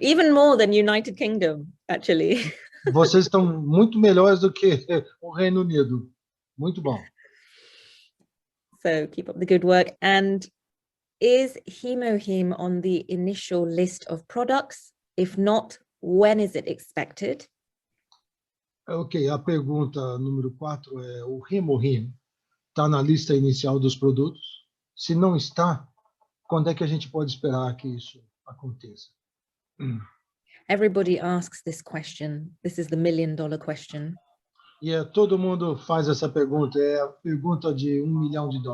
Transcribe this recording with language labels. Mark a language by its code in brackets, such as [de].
[en] Even more than United Kingdom, actually. [pt] Vocês estão muito melhores do que o Reino Unido. Muito bom. [en] So, keep up the good work. And is HemoHim on the initial list of products? If not, when is it expected? [pt] Ok, a pergunta número 4 é: o HemoHim está na lista inicial dos produtos? Se não está, quando é que a gente pode esperar que isso aconteça? [en] Everybody asks this question. This is the $1 million question. [pt] E todo mundo faz essa pergunta, é a pergunta de $1 milhão.